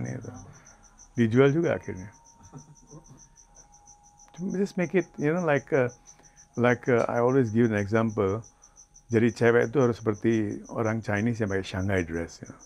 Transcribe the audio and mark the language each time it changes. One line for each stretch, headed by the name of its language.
Indonesian: Itu dijual juga akhirnya.
English: Just make it, like I always give an example.
Indonesian: Jadi cewek itu harus seperti orang Chinese yang pakai Shanghai dress.